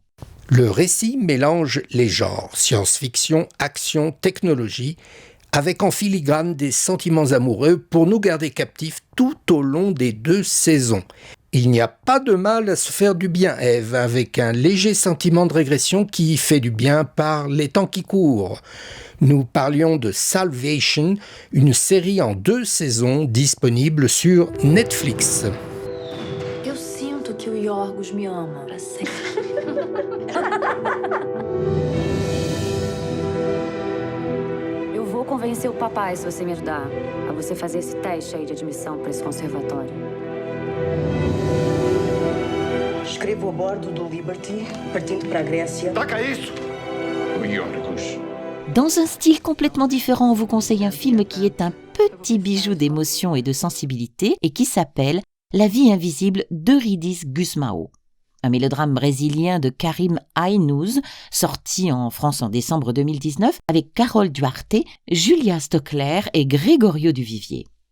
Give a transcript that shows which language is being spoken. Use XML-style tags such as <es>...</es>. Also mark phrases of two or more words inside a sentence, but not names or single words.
<fr>Le récit mélange les genres, science-fiction, action, technologie, avec en filigrane des sentiments amoureux pour nous garder captifs tout au long des 2 saisons. Il n'y a pas de mal à se faire du bien, Ève, avec un léger sentiment de régression qui fait du bien par les temps qui courent. Nous parlions de Salvation, une série en 2 saisons disponible sur Netflix.</fr> <pt>Eu sinto que o Yorgos me ama pra sempre. Eu vou convencer o papai se você me ajudar a você fazer esse teste aí de admissão pra esse conservatório. Escrevo a bordo do Liberty, partindo para a Grécia. Taca isso! O Yorgos.</pt> <fr>Dans un style complètement différent, on vous conseille un film qui est un petit bijou d'émotion et de sensibilité et qui s'appelle La vie invisible d'Eurydice Gusmão. Un mélodrame brésilien de Karim Aynouz, sorti en France en décembre 2019 avec Carol Duarte, Julia Stockler et Gregorio Duvivier.</fr>